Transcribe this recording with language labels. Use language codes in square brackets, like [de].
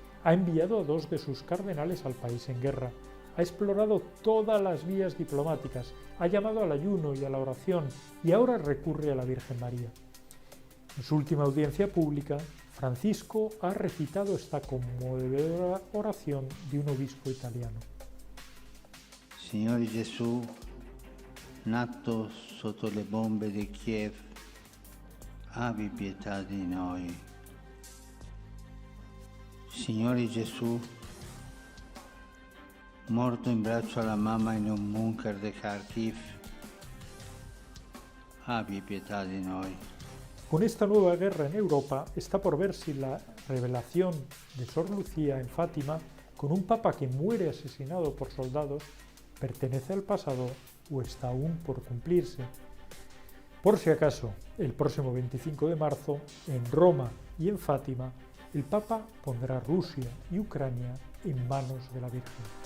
[es] Ha enviado a 2 de sus cardenales al país en guerra. Ha explorado todas las vías diplomáticas, ha llamado al ayuno y a la oración y ahora recurre a la Virgen María. En su última audiencia pública, Francisco ha recitado esta conmovedora oración de un obispo italiano. [it] Signore Gesù, nato sotto le bombe di Kiev, abbi pietà di noi. Signore Gesù, morto in braccio alla mamma in un bunker di Kharkiv, abbi pietà di noi. [es] Con esta nueva guerra en Europa está por ver si la revelación de Sor Lucía en Fátima, con un papa que muere asesinado por soldados, pertenece al pasado o está aún por cumplirse. Por si acaso, el próximo 25 de marzo, en Roma y en Fátima, el Papa pondrá Rusia y Ucrania en manos de la Virgen.